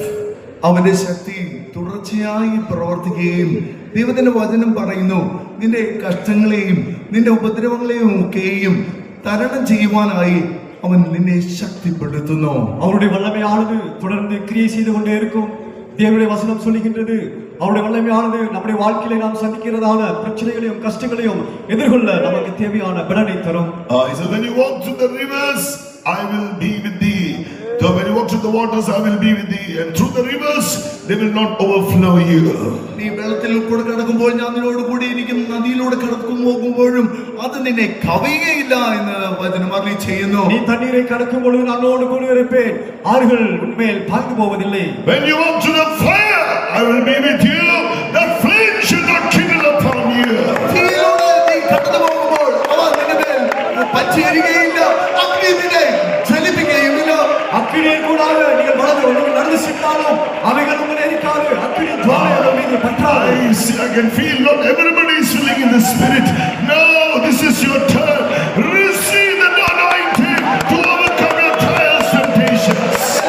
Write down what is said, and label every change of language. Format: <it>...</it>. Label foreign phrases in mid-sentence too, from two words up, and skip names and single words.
<ml>അവന്റെ ശക്തി തുടർച്ചയായി പ്രവർത്തിക്കുകയും ദൈവത്തിന്റെ വചനം പറയുന്നു നിന്റെ കഷ്ടങ്ങളെയും നിന്റെ ഉപദ്രവങ്ങളെയും ഒക്കെയും തരണം ചെയ്യുവാനായി അവൻ നിന്നെ ശക്തിപ്പെടുത്തുന്നു.</ml> <ta>அவருடைய வல்லமையானது தொடர்ந்து கிரியை செய்து கொண்டே இருக்கும். தேவனுடைய வசனம் சொல்லுகின்றது அவருடைய வல்லமையானது நம்முடைய வாழ்க்கையில நாம் சந்திக்கிறதான பிரச்சனைகளையும் கஷ்டங்களையும் எதிர்கொள்ள நமக்கு தேவையான பலனை தரும்.</ta> <en>So when you walk through the rivers, I will be with thee. So when you walk through the waters, I will be with thee. And through the rivers, they will not overflow you.</en> <ml>നീ വെള്ളത്തിൽ കൂടെ കടക്കുമ്പോൾ ഞാൻ നിന്നോട് കൂടി ഇരിക്കും, നദിയിലൂടെ കടക്കും പോകുമ്പോഴും അത് നിന്നെ കവിയുകയില്ല എന്ന് വചനം അരുളി ചെയ്യുന്നു.</ml> <ta>நீ தண்ணீரை கடக்கும் பொழுது நான் உன்னோடு கூட இருப்பேன், ஆறுகள் உன்மேல் பாய்ந்து போவதில்லை.</ta> <en>When you walk through the fire, I will be with you. The flame shall not kindle upon you.</en> <ml>തീയിലൂടെ നീ കടന്നു പോകുമ്പോൾ അവ നിന്റെ മേൽ പറ്റിയെരികയില്ല, അഗ്നി നിന്നെ ജ്വലിപ്പിക്കുകയുമില്ല.</ml> <ta>அக்கினியின் கூடாக நீங்கள் நடந்து சென்றாலும் அவைகள் உங்களை எரிக்காது. அக்கினி ஜுவாலை மீது பற்றாது.</ta> <en>I can feel not everybody is feeling in the spirit. No, this is your turn. Receive the anointing to overcome your trials and temptations.</en>